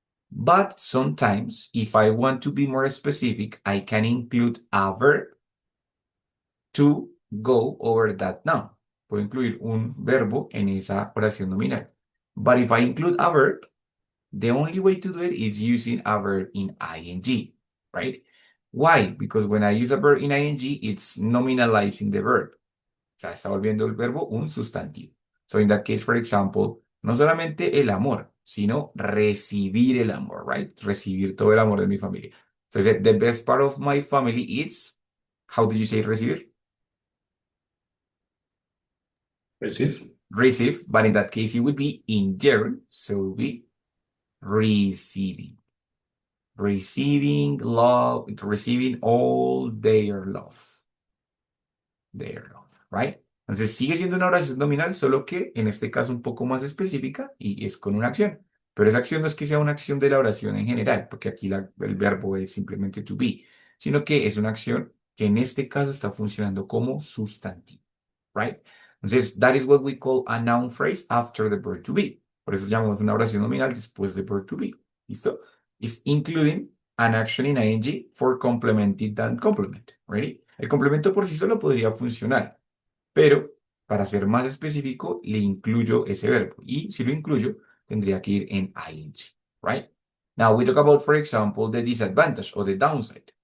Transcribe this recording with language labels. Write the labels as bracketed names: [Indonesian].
[English] But sometimes, if I want to be more specific, I can include a verb to go over that noun. [Spanish] Puedo incluir un verbo en esa oración nominal. [English] But if I include a verb, the only way to do it is using a verb in ing, right? Why? Because when I use a verb in ing, it's nominalizing the verb. [Spanish] O sea, está volviendo el verbo un sustantivo. [English] So in that case, for example, [Spanish] no solamente el amor, sino recibir el amor, right? Recibir todo el amor de mi familia. [English] So I said, the best part of my family is, how did you say recibir? Receive. Receive, but in that case, it would be in gerund, so it would be receiving. Receiving love, receiving all their love. Their love, right? [Spanish] Entonces sigue siendo una oración nominal, solo que en este caso un poco más específica y es con una acción. Pero esa acción no es que sea una acción de la oración en general, porque aquí el verbo es simplemente to be, sino que es una acción que en este caso está funcionando como sustantivo, right? Entonces, [English] that is what we call a noun phrase after the verb to be. [Spanish] Por eso llamamos una oración nominal después de verb to be. ¿Listo? [English] Is including an action in ing for complementing that complement. ¿Ready? [Spanish] El complemento por sí solo podría funcionar, pero para ser más específico, le incluyo ese verbo. Y si lo incluyo, tendría que ir en ing. [English] Right? Now we talk about, for example, the disadvantage or the downside.